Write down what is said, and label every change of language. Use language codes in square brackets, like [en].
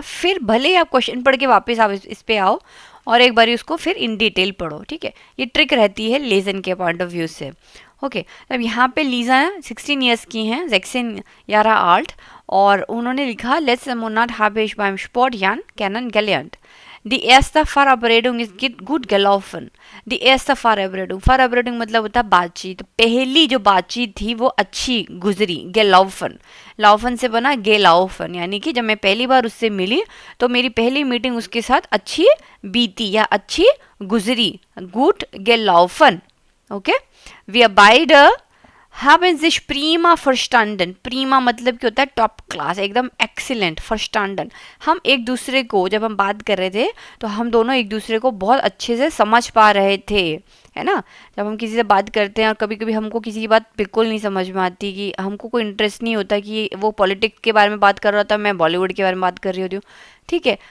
[hi] फिर भले ही आप क्वेश्चन पढ़ के वापस आप इस पे आओ और एक बारी उसको फिर इन डिटेल पढ़ो, ठीक है। ये ट्रिक रहती है लेसन के पॉइंट ऑफ व्यू से। ओके, अब यहाँ पे लीजा 16 ईयर्स की हैं, [de] 16 Jahre alt, [hi] और उन्होंने लिखा [de] letzten Monat habe ich beim Sportjahren kennengelernt. Die erste Verabredung ist gut gelaufen. Die erste Verabredung [hi] मतलब होता है बातचीत। पहली जो बातचीत थी वो अच्छी गुजरी। gelaufen, laufen से बना gelaufen, यानी कि जब मैं पहली बार उससे मिली तो मेरी पहली मीटिंग उसके साथ अच्छी बीती या अच्छी गुजरी। [de] gut gelaufen. ओके, wir beide haben sich prima verstanden. [hi] prima मतलब क्या होता है, टॉप क्लास, एकदम एक्सीलेंट। verstanden, हम एक दूसरे को, जब हम बात कर रहे थे तो हम दोनों एक दूसरे को बहुत अच्छे से समझ पा रहे थे, है ना। जब हम किसी से बात करते हैं और कभी कभी हमको किसी की बात बिल्कुल नहीं समझ में आती, कि हमको कोई इंटरेस्ट नहीं होता कि वो पॉलिटिक्स के बारे में बात कर रहा था, मैं बॉलीवुड के बारे में बात कर रही होती हूँ, ठीक है।